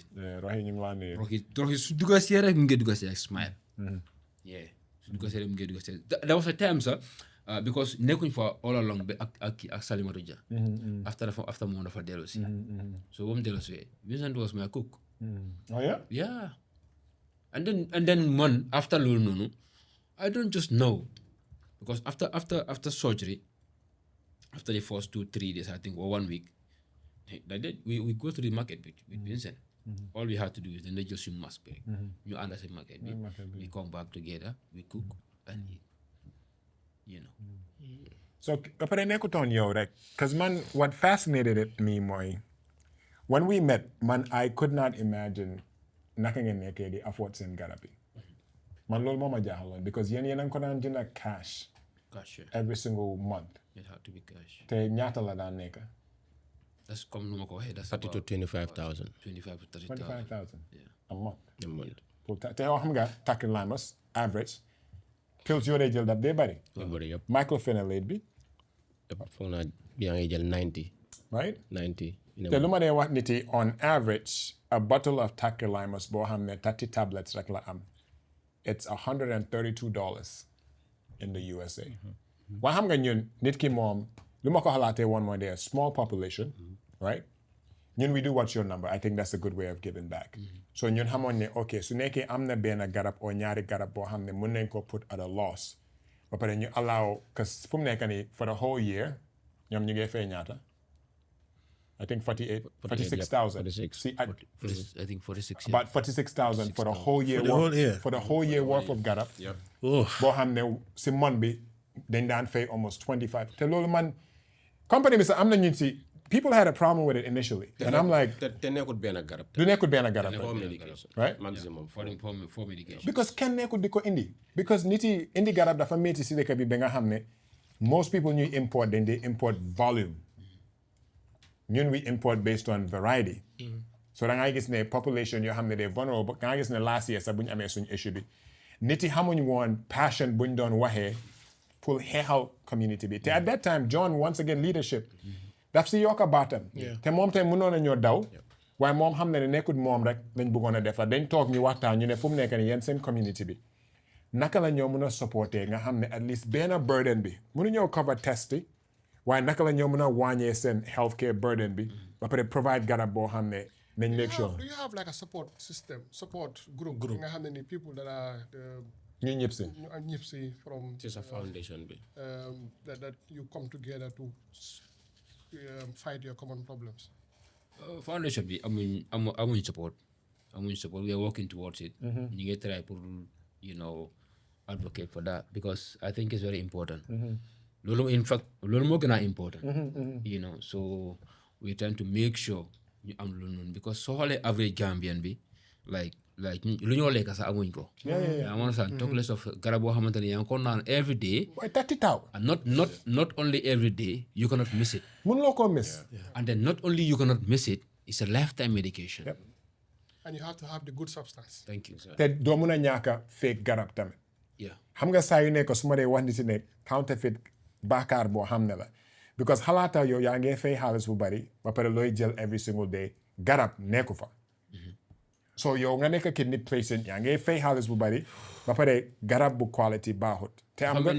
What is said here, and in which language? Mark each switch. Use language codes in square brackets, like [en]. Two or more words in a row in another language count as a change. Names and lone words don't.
[en] Yeah, [wo] Rohi ñu ngi laa nuyu. Rohi su dugga si rek mu ngi dugga si smile. Yeah, su dugga si rek mu ngi dugga si. [en] There was a time sir, because [wo] nekkuñ fa [en] all along [wo] ba ak [en] Salimatu Jah. [wo] After moom dafa dellu si. So ba mu dellu si [en] Vincent was my cook. Oh yeah? Yeah. And then man after loolu noonu I don't just know because after surgery. After the first 2-3 days, I think, or 1 week, we go to the market with Vincent. All we had to do is then they just use mask break. You understand market. We come back together, we cook and eat. You know. So, [wo] kapare nekkutoon yow rek, [en] because man, what fascinated me mooy, when we met, man, I could not imagine [wo] naka ngeen nekkee di afford seen garab yi. Man loolu moo ma jaaxaloon because yéen a ngi ko daan jënd cash. [en] Cash, yeah. Every single month. It had to be cash. [wo] Te ñaata la daan nekk? [en] That's come no ko that's 30 to 25,000. 25 to 30,000. 25,000 Yeah. a month. A month. [wo] Te yow xam nga [en] tacrolimus average pills [wo] yoo dee jël daf dee bari. [en] Yep. [wo] Microphenolate bi. Foog naa yaa ngi jël 90. [en] Right? 90. [wo] Te lu ma dee wax nit yi [en] on average a bottle of tacrolimus [wo] boo xam ne [en] 30 tablets [wo] rek la am. [en] It's $132 in the USA. [wo] Waa xam nga ñun nit ki moom lu ma ko xalaatee woon mooy [en] they're a small population, right? ñun we do what's your number. I think that's a good way of giving back. [wo] So ñun xamoon ne ok su nekkee am na benn garab o ñaari garab boo xam ne mën nañ ko [en] put at a loss [wo] ba pare ñu allow because fu mu nekk nii [en] for the whole year [wo] ñoom ñu ngi fay ñaata [en] I think 46,000. 46. See, I think 46. Yeah. About 46,000 for the whole year. For the whole year worth of garab. Yep. [wo] Boo xam ne si month bi dañ daan fay almost 25. Te loolu man company bi sax am na ñu si [en] people had a problem with it initially. And I'm like [wo] te nekkul benn garab. du nekkul benn garab. [en] For medication. Right? Maximum. For medication. [wo] Because kenn nekkul di ko indi. Because nit yi indi garab dafa métti si dëkk bi ba nga xam ne [en] most people [wo] ñuy import dañ dey import volume. [en] ñun we import based on variety. [wo] So da ngay gis ne population yoo xam ne [en] they're vulnerable [wo] da ngay gis ne [en] last year [wo] sax bu ñu amee suñu issue bi nit yi xamuñ woon passion buñ doon waxee pour xeexal community bi te [en] at that time John once again leadership [wo] daf si yokk a baatam te moom tamit mënoon a ñoo daw waaye moom xam na ne nekkut moom rek lañ bëggoon a defar dañ toog ñu waxtaan ñu ne fu mu nekk ni yéen seen community bi naka la ñoo mën a supporter nga xam ne [en] at least [wo] benn burden bi mënu ñëw cover test yi waaye naka la ñoo mën a wàññee seen [en] healthcare burden [wo] bi ba pare provide garab boo xam ne nañ [en] make sure Do you have like a support system, support group? [wo] Nga xam ne ni [en] people that are [wo] ñu ñëpp si ñu am ñëpp si from ci sa foundation bi. [en] that you come together to fight your common problems. [wo] Foundation bi amuñ support. [en] We are working towards it. [wo] ñu ngi [en] try pour advocate for that because I think it's very important. [wo] Loolu [en] in fact [wo] loolu moo gën a important. [en] So we're trying to make sure [wo] ñu am lu noonu because soo xoolee [en] average Gambian [wo] bi like lu ñoo lekk sax amuñ ko. yaa ngi understand [en] talk less of [wo] garab boo xamante ne yaa ngi ko naan [en] every day. [wo] waaye 30,000 [en] and not only every day you cannot miss it. [wo] mënuloo koo miss [en] And then not only you cannot miss it, it's a lifetime medication. Yep. And you have to have the good substance. Thank you, sir. [wo] te doo mën a ñàkk a fake garab tamit [en] Yeah. [wo] xam nga saa yu nekk su ma dee wax nit ne counterfeit baakaar boo xam ne la because xalaata yow yaa ngi fay xaalis bu bari ba pare looy jël [en] every single day [wo] garab nekku fa so yow nga nekk [en] kidney patient [wo] yaa ngi fay xaalis bu bari ba pare garab bu quality baaxut te am nga